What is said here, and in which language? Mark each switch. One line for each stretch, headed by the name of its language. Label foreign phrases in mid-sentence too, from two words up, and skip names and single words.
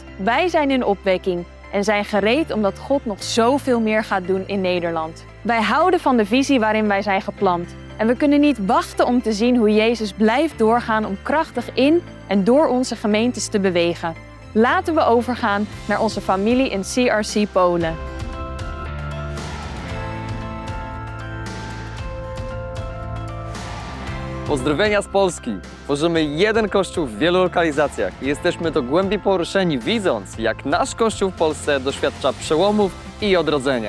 Dutch: Wij zijn in opwekking en zijn gereed omdat God nog zoveel meer gaat doen in Nederland. Wij houden van de visie waarin wij zijn geplant. En we kunnen niet wachten om te zien hoe Jezus blijft doorgaan om krachtig in en door onze gemeentes te bewegen. Laten we overgaan naar onze familie in CRC Polen.
Polish: Pozdrowienia z Polski! Tworzymy jeden kościół w wielu lokalizacjach i jesteśmy do głębi poruszeni, widząc, jak nasz kościół w Polsce doświadcza przełomów i odrodzenia.